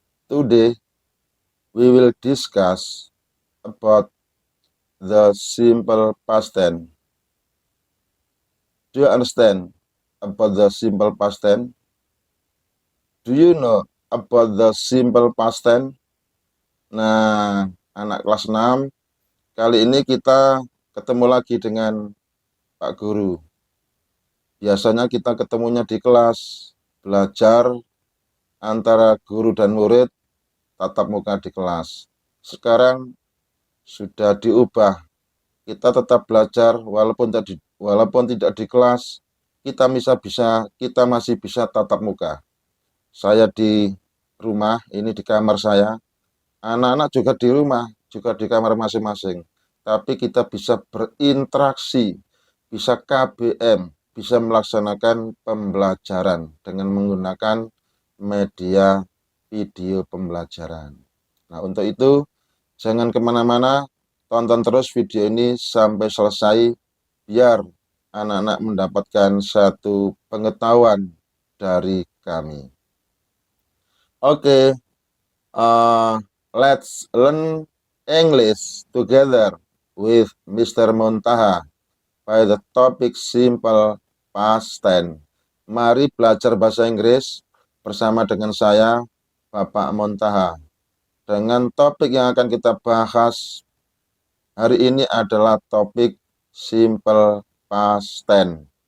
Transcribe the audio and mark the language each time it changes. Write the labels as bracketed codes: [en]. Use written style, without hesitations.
[en] Today, we will discuss about the simple past tense. Do you understand about the simple past tense? Do you know about the simple past tense? [id] Nah, anak kelas 6, kali ini kita ketemu lagi dengan Pak Guru. Biasanya kita ketemunya di kelas, belajar antara guru dan murid, tatap muka di kelas. Sekarang sudah diubah, kita tetap belajar walaupun tidak di kelas, kita masih bisa tatap muka. Saya di rumah, ini di kamar saya, anak-anak juga di rumah, juga di kamar masing-masing. Tapi kita bisa berinteraksi, bisa KBM, bisa melaksanakan pembelajaran dengan menggunakan media video pembelajaran. Nah, untuk itu jangan kemana-mana, tonton terus video ini sampai selesai biar anak-anak mendapatkan satu pengetahuan dari kami. [en] Oke, let's learn English together with Mr. Montaha by the topic simple past tense. [id] Mari belajar bahasa Inggris bersama dengan saya, Bapak Montaha. Dengan topik yang akan kita bahas hari ini adalah topik simple past tense.